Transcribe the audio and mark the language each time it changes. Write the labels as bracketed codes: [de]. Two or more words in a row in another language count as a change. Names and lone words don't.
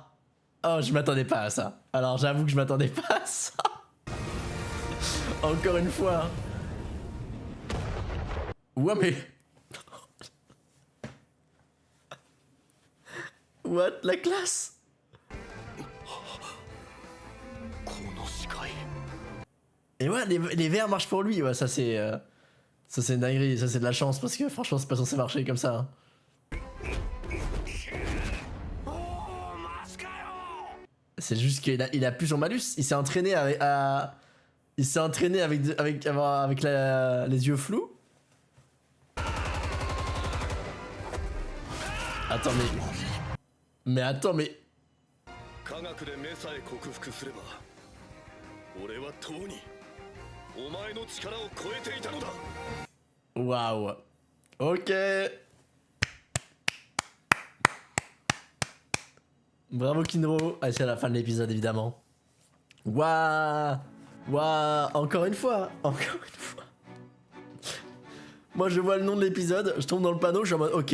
[fr] Oh, je m'attendais pas à ça. Alors j'avoue que je m'attendais pas à ça. Encore une fois. Ouais mais... What? La classe? [ja] この視界。 [fr] Et ouais, les verts marchent pour lui. Ouais, ça c'est une dinguerie. Ça c'est de la chance parce que franchement c'est pas censé marcher comme ça. Hein. C'est juste qu'il a plus son malus. Il s'est entraîné avec les yeux flous. Attends mais attends mais [ja] 科学で目さえ克服すれば、俺はとうにお前の力を超えていたのだ。 [fr] waouh. Ok. Bravo Kinro. Ah, c'est à la fin de l'épisode évidemment. Waouh. Waouh. Encore une fois. Encore une fois. Moi je vois le nom de l'épisode, je tombe dans le panneau, je suis en mode ok.